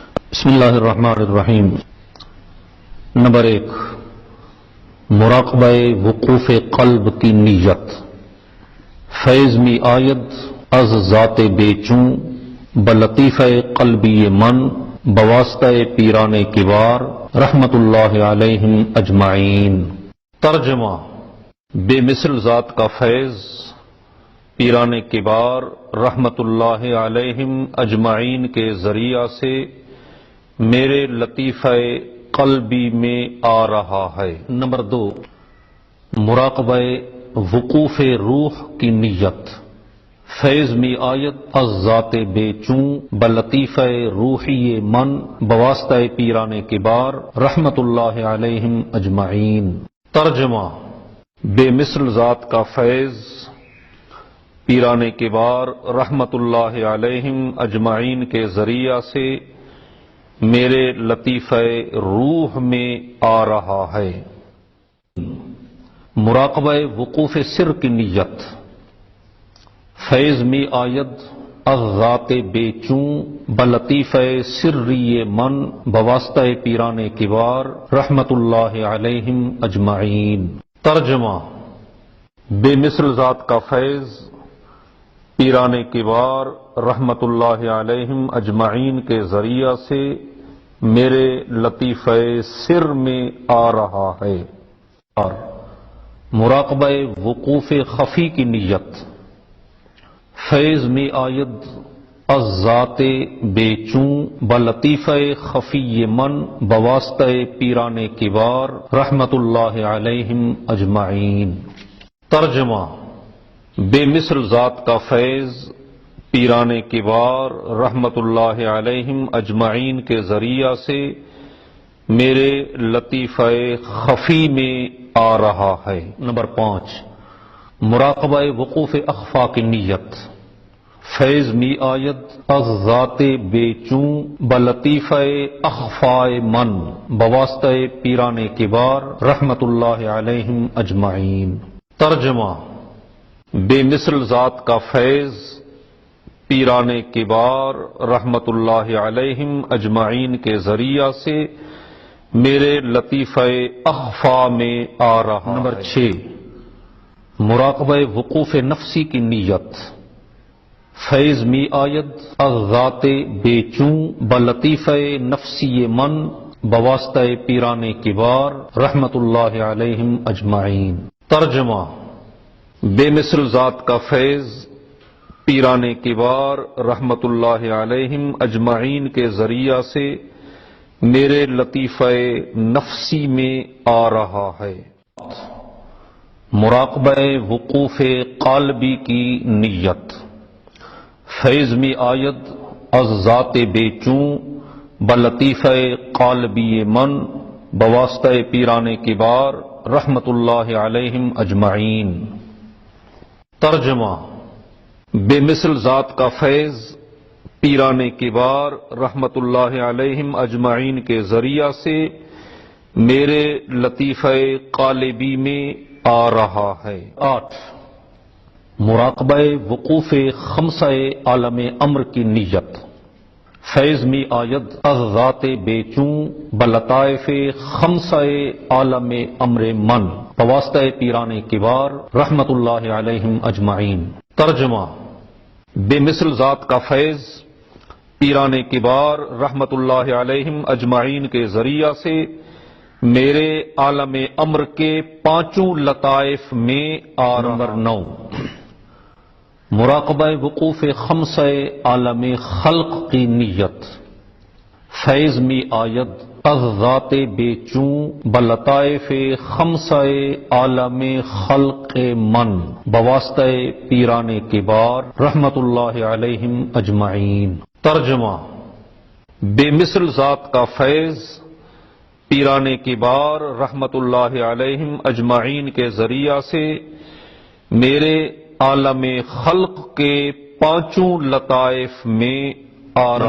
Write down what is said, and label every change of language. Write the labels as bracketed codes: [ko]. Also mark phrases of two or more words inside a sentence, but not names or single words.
[ar] بسم اللہ الرحمن الرحیم۔ [ur] نمبر 1، مراقبہ وقوف قلب کی نیت۔ [fa] فیض می آید از ذات بے چوں بلطیفہ قلبی من بواسطہ پیران کبار [ar] رحمت اللہ علیہم اجمعین۔ [ur] ترجمہ: بے مثل ذات کا فیض پیران کبار [ar] رحمت اللہ علیہم اجمعین [ur] کے ذریعہ سے میرے لطیفہ قلبی میں آ رہا ہے۔ نمبر 2، مراقبہ وقوف روح کی نیت۔ [fa] فیض می آیت از ذات بے چوں بلطیفہ روحی من بواسطہ پیران کبار [ar] رحمت اللہ علیہم اجمعین۔ [ur] ترجمہ: بے مثل ذات کا فیض پیران کبار [ar] رحمت اللہ علیہم اجمعین [ur] کے ذریعہ سے میرے لطیفہ روح میں آ رہا ہے۔ مراقبہ وقوف سر کی نیت۔ [fa] فیض می آید از ذات بے چوں بلطیفہ سری من بواسطہ پیران کبار [ar] رحمت اللہ علیہم اجمعین۔ [ur] ترجمہ: بے مثل ذات کا فیض پیران کبار [ar] رحمت اللہ علیہم اجمعین [ur] کے ذریعہ سے میرے لطیفہ سر میں آ رہا ہے۔ اور مراقبہ وقوف خفی کی نیت۔ [fa] فیض می آید از ذات بے چوں بلطیفہ خفی من بواسطہ پیران کبار [ar] رحمت اللہ علیہم اجمعین۔ [ur] ترجمہ: بے مثل ذات کا فیض پیران کبار [ar] رحمت اللہ علیہم اجمعین [ur] کے ذریعہ سے میرے لطیفہ خفی میں آ رہا ہے۔ نمبر 5، مراقبہ وقوف اخفا کی نیت۔ [fa] فیض می آید از ذات بے چوں بلطیفہ اخفا من بواسطہ پیران کبار [ar] رحمت اللہ علیہم اجمعین۔ [ur] ترجمہ: بے مثل ذات کا فیض پیران کبار [ar] رحمت اللہ علیہم اجمعین [ur] کے ذریعہ سے میرے لطیفہ اخفا میں آ رہا۔ نمبر 6، مراقبہ وقوف نفسی کی نیت۔ [fa] فیض می آید از ذات بے چوں بلطیفہ نفسی من بواسطہ پیران کبار [ar] رحمت اللہ علیہم اجمعین۔ [ur] ترجمہ: بے مثل ذات کا فیض پیران کبار [ar] رحمت اللہ علیہم اجمعین [ur] کے ذریعہ سے میرے لطیفہ نفسی میں آ رہا ہے۔ مراقبہ وقوف قالبی کی نیت۔ [fa] فیض می آید از ذات بے چوں بلطیفہ قالبی من بواسطہ پیران کبار [ar] رحمت اللہ علیہم اجمعین۔ [ur] ترجمہ: بے مثل ذات کا فیض پیران کبار [ar] رحمت اللہ علیہم اجمعین [ur] کے ذریعہ سے میرے لطیفہ قالبی میں آ رہا ہے۔ 8، مراقبہ وقوف خمسہ عالم امر کی نیت۔ [fa] فیض می آید از ذات بے چوں بلطائف خمسہ عالم امر من بواسطہ پیران کبار [ar] رحمت اللہ علیہم اجمعین۔ [ur] ترجمہ: بے مثل ذات کا فیض پیران کبار [ar] رحمت اللہ علیہم اجمعین [ur] کے ذریعہ سے میرے عالم امر کے پانچوں لطائف میں آ رہا۔ نمبر 9، مراقبہ وقوف خمسہ عالم خلق کی نیت۔ [fa] فیض می آید از ذات بے چوں بلطائف خمسہ عالم خلق من بواسطہ پیران کبار [ar] رحمت اللہ علیہم اجمعین۔ [ur] ترجمہ: بے مثل ذات کا فیض پیران کبار [ar] رحمت اللہ علیہم اجمعین [ur] کے ذریعہ سے میرے عالم خلق کے پانچوں لطائف میں آ رہا۔